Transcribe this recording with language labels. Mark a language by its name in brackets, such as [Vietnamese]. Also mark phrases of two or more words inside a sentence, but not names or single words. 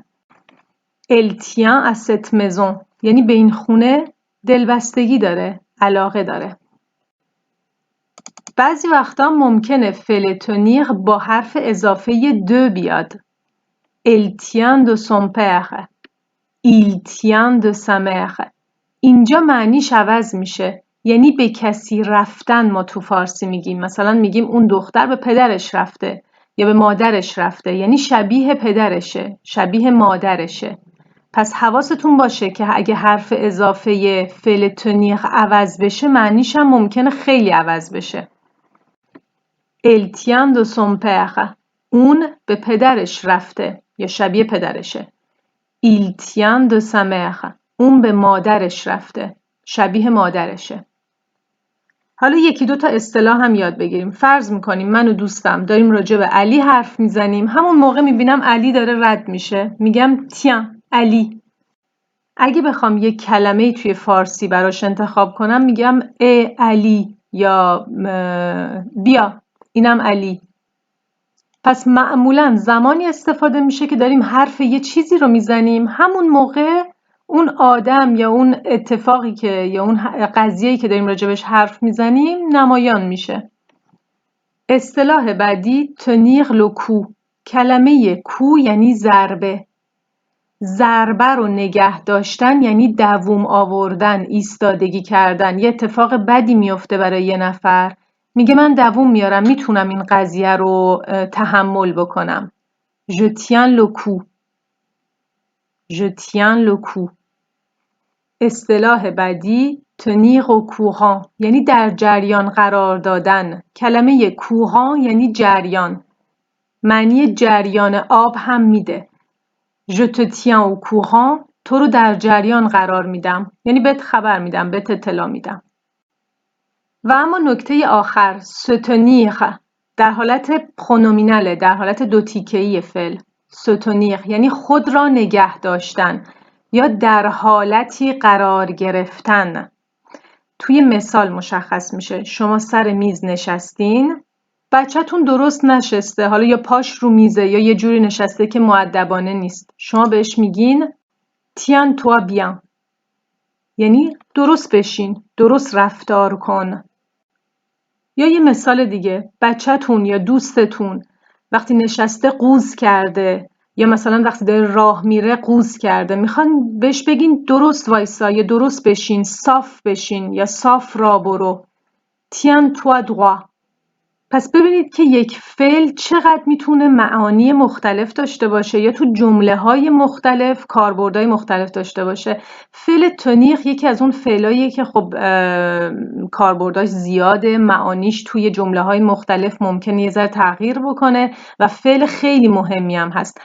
[French] Elle tient à cette maison [Persian] یعنی به این خونه دلبستگی داره، علاقه داره. بعضی وقتا ممکنه فعل tenir با حرف اضافه de بیاد. [French] Elle tient de son père. Il tient de sa mère. [Persian] اینجا معنیش عوض میشه. یعنی به کسی رفتن ما تو فارسی میگیم. مثلا میگیم اون دختر به پدرش رفته یا به مادرش رفته. یعنی شبیه پدرشه، شبیه مادرشه. پس حواستون باشه که اگه حرف اضافه فعل tenir عوض بشه معنیش هم ممکنه خیلی عوض بشه. [French] Elle tient de son père. [Persian] اون به پدرش رفته یا شبیه پدرشه. [French] Il tient de sa mère. [Persian] اون به مادرش رفته. شبیه مادرشه. حالا یکی دو تا اصطلاح هم یاد بگیریم. فرض میکنیم من و دوستم داریم راجع به علی حرف میزنیم. همون موقع میبینم علی داره رد میشه. میگم tiens علی. اگه بخوام یک کلمه توی فارسی براش انتخاب کنم میگم علی یا بیا اینم علی. پس معمولاً زمانی استفاده میشه که داریم حرف یه چیزی رو میزنیم همون موقع اون آدم یا اون اتفاقی که یا اون قضیه‌ای که داریم راجبش حرف میزنیم نمایان میشه. اصطلاح بعدی [French] tenir le coup. [Persian] کلمه کو یعنی ضربه. ضربه رو نگه داشتن یعنی دووم آوردن، ایستادگی کردن. یه اتفاق بدی میفته برای یه نفر میگه من دووم میارم، میتونم این قضیه رو تحمل بکنم. [French] Je tiens le coup. Je tiens le coup. [Persian] اصطلاح بعدی [French] tenir au courant [Persian] یعنی در جریان قرار دادن. کلمه courant یعنی جریان. معنی جریان آب هم میده. [French] Je te tiens au courant [Persian] تو رو در جریان قرار میدم. یعنی بهت خبر میدم، بهت اطلاع میدم. و اما نکته آخر [French] se tenir [Persian] در حالت پرونومیناله، در حالت دو تیکه‌ای فعل. [French] se tenir [Persian] یعنی خود را نگه داشتن یا در حالتی قرار گرفتن. توی مثال مشخص میشه. شما سر میز نشستین، بچه‌تون درست نشسته، حالا یا پاش رو میزه یا یه جوری نشسته که مؤدبانه نیست. شما بهش میگین [French] tiens toi bien [Persian] یعنی درست بشین، درست رفتار کن. یا یه مثال دیگه، بچه‌تون یا دوستتون وقتی نشسته قوز کرده یا مثلا وقتی داره راه میره قوز کرده، میخوان بهش بگین درست وایسا یا درست بشین، صاف بشین یا صاف را برو. [French] tiens toi droit. [Persian] پس ببینید که یک فعل چقدر میتونه معانی مختلف داشته باشه یا تو جمله‌های مختلف کاربردهای مختلف داشته باشه. فعل tenir یکی از اون فعلاییه که خب کاربرداش زیاده، معانیش توی جمله‌های مختلف ممکنه یه ذره تغییر بکنه و فعل خیلی مهمی هم هست.